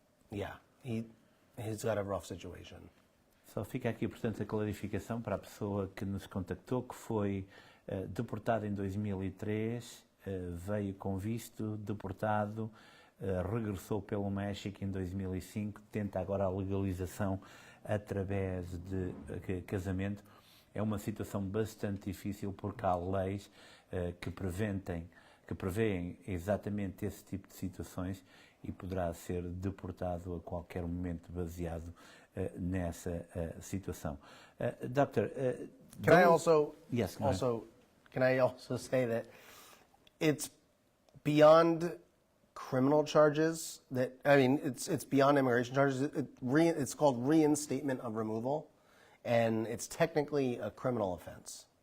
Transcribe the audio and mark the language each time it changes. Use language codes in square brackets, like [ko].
[en] Yeah, he's got a rough situation. [pt] Só fica aqui, portanto, a clarificação para a pessoa que nos contactou, que foi deportado em 2003, veio com visto, deportado, regressou pelo México em 2005, tenta agora a legalização através de casamento. É uma situação bastante difícil porque há leis que prevêem exatamente esse tipo de situações e poderá ser deportado a qualquer momento baseado nessa situação. [en] Doctor, can I also yes, can I also say that it's beyond criminal charges it's beyond immigration charges. It's called reinstatement of removal, and it's technically a criminal offense.